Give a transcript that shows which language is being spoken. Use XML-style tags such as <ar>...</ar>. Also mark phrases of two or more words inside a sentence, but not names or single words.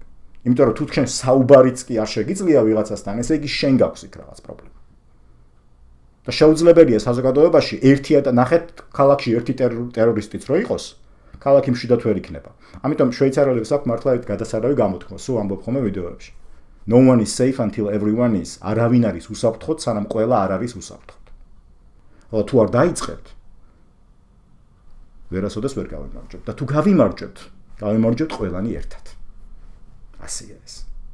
<ka>იმიტომ რომ თუ თქვენ საუბარიც კი არ შეგიძლია ვიღაცასთან, ესე იგი შენ გაქვს იქ რაღაც პრობლემა. და შეუძლებელია საზოგადოებაში ერთი ნახეთ ქალაქში ერთი ტერორისტიც რო იყოს, ქალაქი მშვიდად ვერ იქნება. ამიტომ შვეიცარიელებს აქვს მართლა გადასარავი გამოთქმა, სულ ამბობ ხოლმე ვიდეოებში.</ka> <en>No one is safe until everyone is.</en> <ka>არავინ არის უსაფრთხოდ, სანამ ყველა არ არის უსაფრთხოდ. ხო, თუ არ დაიწყებთ, ვერასოდეს ვერ გავიმარჯვებთ. და თუ გავიმარჯვებთ ყველანი ერთად. ასეა ეს.</ka>